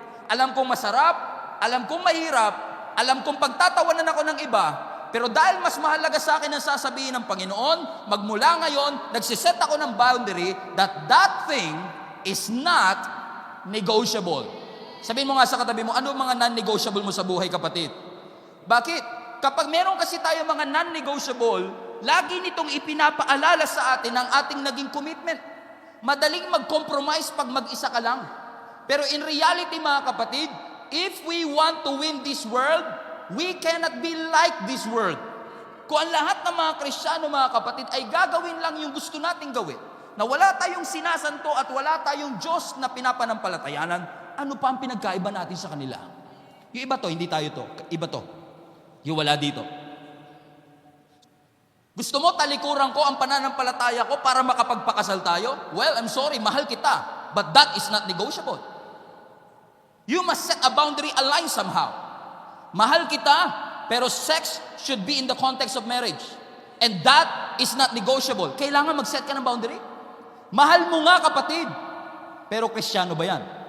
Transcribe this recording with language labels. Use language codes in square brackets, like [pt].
[tl] Alam kong masarap, alam kong mahirap, alam kong pagtatawanan ako ng iba, pero dahil mas mahalaga sa akin ang sasabihin ng Panginoon, magmula ngayon, nagsiset ako ng boundary [en] that that thing is not negotiable. [tl] Sabihin mo nga sa katabi mo, ano mga non-negotiable mo sa buhay kapatid? Bakit? Kapag meron kasi tayo mga non-negotiable, lagi nitong ipinapaalala sa atin ang ating naging commitment. Madaling mag-compromise pag mag-isa ka lang. [en] Pero in reality [tl] mga kapatid, [en] if we want to win this world, we cannot be like this world. [tl] Kung ang lahat ng mga Kristiyano mga kapatid ay gagawin lang yung gusto nating gawin, na wala tayong sinasanto at wala tayong Diyos na pinapanampalatayanan, ano pa ang pinagkaiba natin sa kanila? Yung iba to, hindi tayo to. Iba to. Yung wala dito. Gusto mo talikuran ko ang pananampalataya ko para makapagpakasal tayo? [en] Well, I'm sorry, [tl] mahal kita. [en] But that is not negotiable. You must set a boundary, [tl] align somehow. Mahal kita, pero [en] sex should be in the context of marriage. And that is not negotiable. [tl] Kailangan mag-set ka ng boundary. Mahal mo nga kapatid, pero Kristiyano ba yan?